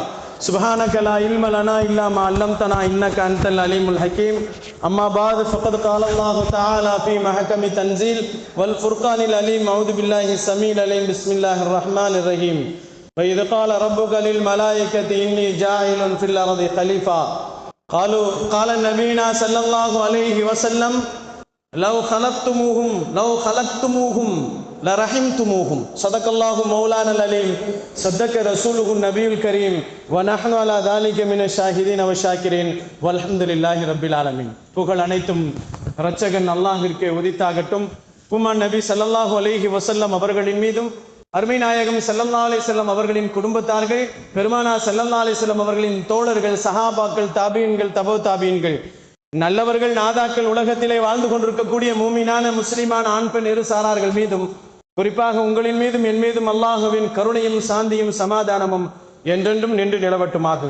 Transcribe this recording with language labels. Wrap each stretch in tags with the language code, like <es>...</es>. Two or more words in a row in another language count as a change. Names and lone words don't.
<ar>سبحانك لا علم لنا إلا ما علمتنا إنك أنت العليم الحكيم أما بعد فقد قال الله تعالى في محكم تنزيل والفرقان العليم أعوذ بالله السميع العليم بسم الله الرحمن الرحيم وإذ قال ربك للملائكة إني جاعل في الأرض خليفة قال نبينا صلى الله عليه وسلم لو خلقتموهم لرحمتموهم صدق الله مولانا العليم صدق رسوله النبي الكريم ونحن على ذلك من الشاهدين والشاكرين والحمد لله رب العالمين.</ar> <ta>புகழ் அனைத்தும் இரட்சகன் அல்லாஹ்விற்கே உரித்தாகட்டும். உம்மன் நபி</ta> <ar>صلى الله عليه وسلم</ar> <ta>அவர்களின் மீதும் அருமை நாயகம்</ta> <ar>صلى الله عليه وسلم</ar> <ta>அவர்களின் குடும்பத்தார்கள், பெருமானார்</ta> <ar>صلى الله عليه وسلم</ar> <ta>அவர்களின் தோழர்கள், சஹாபாக்கள், தாபீன்கள், தபோ தாபீன்கள், நல்லவர்கள், நாதாக்கள், உலகத்திலே வாழ்ந்து கொண்டிருக்கக்கூடிய மூமினான முஸ்லிமான ஆண் பெண் இரு சாரார்கள் மீதும், குறிப்பாக உங்களின் மீதும் என் மீதும் அல்லாஹுவின் கருணையும் சாந்தியும் சமாதானமும் என்றென்றும் நின்று நிலவட்டுமாகுக.</ta>